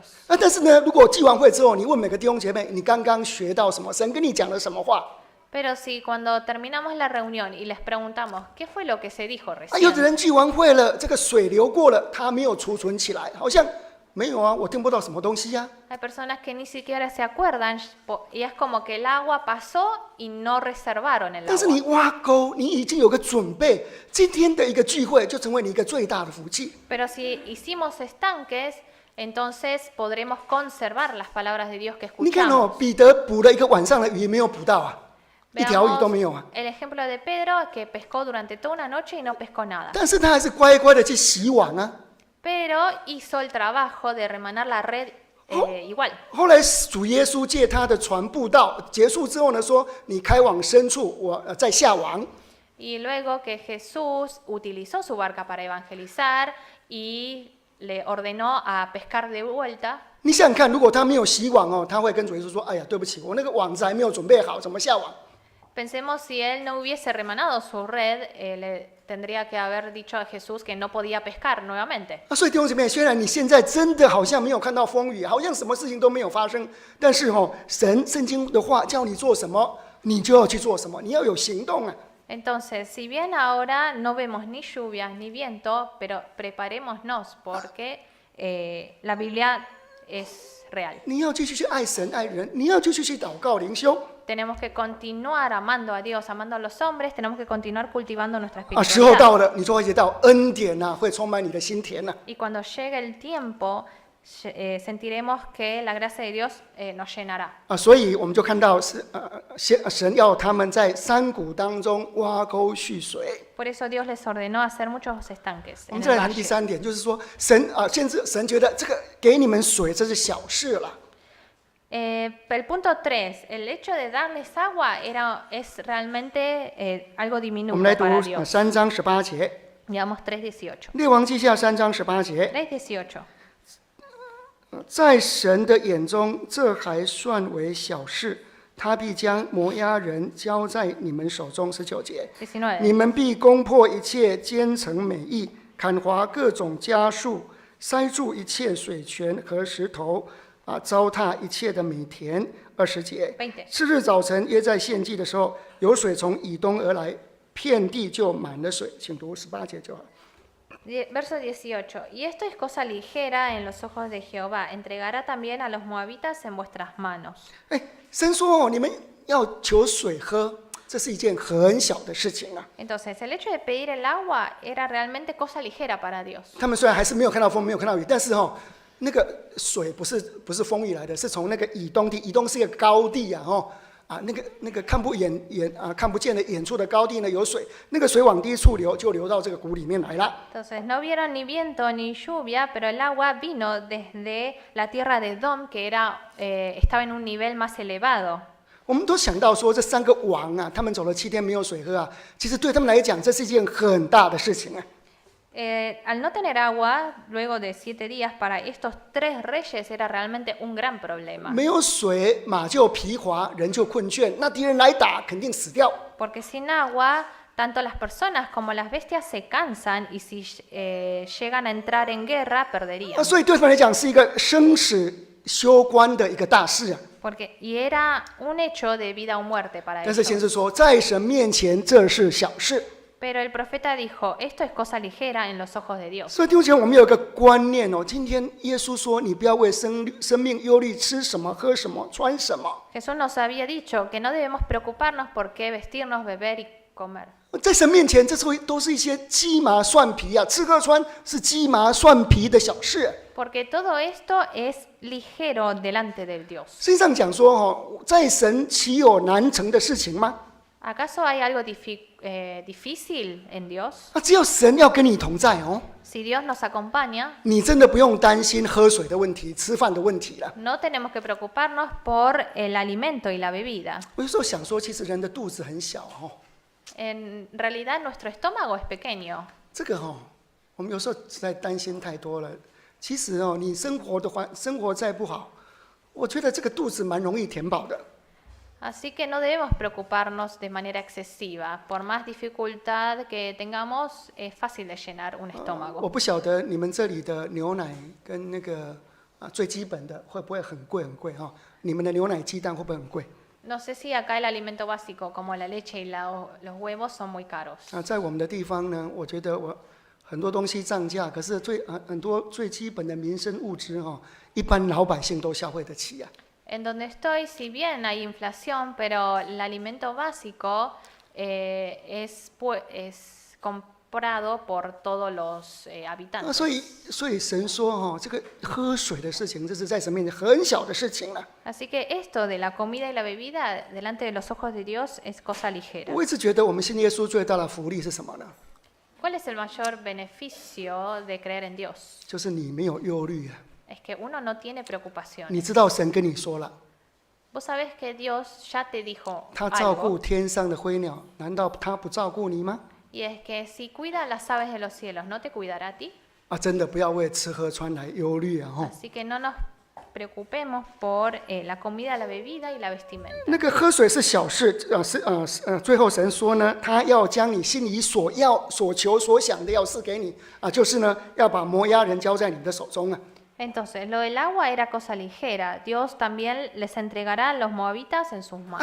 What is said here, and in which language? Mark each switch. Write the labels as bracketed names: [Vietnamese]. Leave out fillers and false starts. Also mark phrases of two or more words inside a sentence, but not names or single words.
[Chinese] 但是呢，如果聚完会之后，你问每个弟兄姐妹，你刚刚学到什么？神跟你讲了什么话？ [Spanish] Pero si cuando terminamos la reunión y les preguntamos qué fue lo que se dijo [Chinese] 有的 [Spanish] recién, [Chinese] 人聚完会了，这个水流过了，他没有储存起来，好像没有啊，我听不到什么东西呀。 [Spanish] hay personas que ni siquiera se acuerdan y es como que el agua pasó y no reservaron el [Chinese] 但是你 [Spanish] agua. [Chinese] 挖沟，你已经有个准备，今天的一个聚会就成为你一个最大的福气。 [Spanish] Pero si hicimos estanques, entonces podremos conservar las palabras de Dios que [Chinese] 你看 [Spanish] escuchamos. [Chinese] 彼得捕了一个晚上的鱼，没有捕到啊，一条鱼 [Spanish] Veamos [Chinese] 都没有啊。 [Spanish] el ejemplo de Pedro que pescó durante toda una noche y no pescó nada. [Chinese] 但是他还是乖乖的去洗网啊。 [Spanish] Pero hizo el trabajo de remanar la red igual. [Chinese] 后来主耶稣借他的船布道结束之后呢，说：“你开往深处，我再下网。” [Spanish] Y luego que Jesús utilizó su barca para evangelizar y le ordenó a pescar de vuelta. [Chinese] 你想想看，如果他没有洗网他会跟主耶稣说：“哎呀，对不起，我那个网子还没有准备好，怎么下网？” [Spanish] Pensemos si él no hubiese remanado su red, le tendría que haber dicho a Jesús que no podía pescar nuevamente. [Chinese] 所以弟兄姐妹，虽然你现在真的好像没有看到风雨，好像什么事情都没有发生，但是圣经的话叫你做什么，你就要去做什么，你要有行动啊。 [Spanish] Entonces, si bien ahora no vemos ni lluvias ni viento, pero preparémonos porque la Biblia es real. [Chinese] 你要继续去爱神爱人，你要继续去祷告灵修 [Spanish] Tenemos que continuar amando a Dios, amando a los hombres, tenemos que continuar cultivando nuestra [Chinese] 时候 [Spanish] espiritualidad. [Chinese] 到了，你就会觉到恩典会充满你的心田 [Spanish] Y cuando llegue el tiempo, sentiremos que la gracia de Dios nos llenará. [Chinese] 所以我们就看到神要他们在山谷当中挖沟蓄水。 [Spanish] Por eso Dios les ordenó hacer muchos estanques [Chinese] 我 [Spanish] en [Chinese] 们 [Spanish] el [Chinese] 再来谈第 [Spanish] valle. [Chinese] 3点，就是说神觉得这个给你们水这是小事了。 [Spanish] El punto 3, el hecho de darles agua es realmente algo [Chinese] 我 [Spanish] diminuto [Chinese] 们来读 [Spanish] para Dios. [Chinese] 3 章18节， [Spanish] Veamos 3:18. [Chinese] 列王记下3章18节， 3:18. 在神的眼中，这还算为小事， 他必将摩押人交在你们手中。19节，你 19. 们必攻破一切坚城美邑，砍伐各种家树，塞住一切水泉和石头，糟蹋一切的美田。20节， 20. 次日早晨，耶在献祭的时候，有水从以东而来，遍地就满了水。请读18节就好。 [Spanish] Verso 18. Y esto es cosa ligera en los ojos de Jehová. Entregará también a los moabitas en vuestras manos. [Chinese] 神说你们要求水喝，这是一件很小的事情啊。 [Spanish] Entonces, el hecho de pedir el agua era realmente cosa ligera para Dios. [Chinese] 他们虽然还是没有看到风，没有看到雨，但是那个水不是风雨来的，是从那个以东地，以东是一个高地啊，那个看不见的远处的高地呢有水，那个水往低处流，就流到这个谷里面来了。 [Spanish] Entonces, no vieron ni viento ni lluvia, pero el agua vino desde la tierra de Edom, que estaba en un nivel más elevado. [Chinese] 我们都想到说，这3个王啊，他们走了7天没有水喝啊，其实对他们来讲，这是一件很大的事情啊。 [Spanish] Al no tener agua, luego de 7 días, para estos 3 reyes era realmente un gran problema. [Chinese] 没有水，马就疲乏，人就困倦，那敌人来打，肯定死掉。 [Spanish] Porque sin agua, tanto las personas como las bestias se cansan y si llegan a entrar en guerra, perderían. [Chinese] 所以对他们来讲，是一个生死攸关的一个大事啊。 [Spanish] Y era un hecho de vida o muerte para [Chinese] 但是先 [Spanish] ellos. [Chinese] 知说，在神面前这是小事。 [Spanish] Pero el profeta dijo, esto es cosa ligera en los ojos de Dios. [Chinese] 所以弟兄姐妹，我们有一个观念今天耶稣说，你不要为生命忧虑，吃什么、喝什么、穿什么。 [Spanish] Jesús nos había dicho que no debemos preocuparnos por qué vestirnos, beber y comer. [Chinese] 在神面前，这都是一些鸡麻蒜皮啊，吃喝穿是鸡麻蒜皮的小事。 [Spanish] Porque todo esto es ligero delante del Dios. [Chinese] 圣经上讲说，在神岂有难成的事情吗？ [Spanish] ¿Acaso hay algo difícil en Dios? [Chinese] 只有神要跟你同在 [Spanish] Si Dios nos acompaña, [Chinese] 你真的不用担心喝水的问题、吃饭的问题了。 [Spanish] no tenemos que preocuparnos por el alimento y la bebida. [Chinese] 我有时候想说，其实人的肚子很小 [Spanish] En realidad nuestro estómago es pequeño. [Chinese] 这个我们有时候实在担心太多了。其实你生活再不好，我觉得这个肚子蛮容易填饱的。 [Spanish] Así que no debemos preocuparnos de manera excesiva. Por más dificultad que tengamos, es fácil de llenar un [Chinese] 我 [Spanish] estómago. [Chinese] 不晓得你们这里的牛奶跟那个最基本的会不会很贵你们的牛奶、鸡蛋会不会很贵？ [Spanish] No sé si acá el alimento básico como la leche y los huevos son muy caros. [Chinese] 在我们的地方呢，我觉得很多东西涨价，可是很多最基本的民生物资一般老百姓都消费得起啊。 [Spanish] En donde estoy, si bien hay inflación, pero el alimento básico es comprado por todos los habitantes. [Chinese] 所以神说这个喝水的事情，这是在神面前很小的事情了。 [Spanish] Así que esto de la comida y la bebida delante de los ojos de Dios es cosa ligera. [Chinese] 我一直觉得我们信耶稣最大的福利是什么呢？ [Spanish] ¿Cuál es el mayor beneficio de creer en Dios? [Chinese] 就是你没有忧虑啊。 [Spanish] Es que uno no tiene preocupaciones. [Chinese] 你知道神跟你说了， [Spanish] Vos sabés que Dios ya te dijo [Chinese] 他照顾 [Spanish] algo, [Chinese] 天上的飞鸟，难道他不照顾你吗？ [Spanish] y es que si cuida las aves de los cielos, ¿no te cuidará a ti? [Chinese] 真的不要为吃喝穿来忧虑啊！ [Spanish] Así que no nos preocupemos por la comida, la bebida y la vestimenta. [Chinese] 那个喝水是小事，最后神说呢，他要将你心里所要、所求、所想的要赐给你就是呢，要把摩押人交在你的手中啊。 [Spanish] Entonces, lo del agua era cosa ligera. Dios también les entregará a los moabitas en sus manos.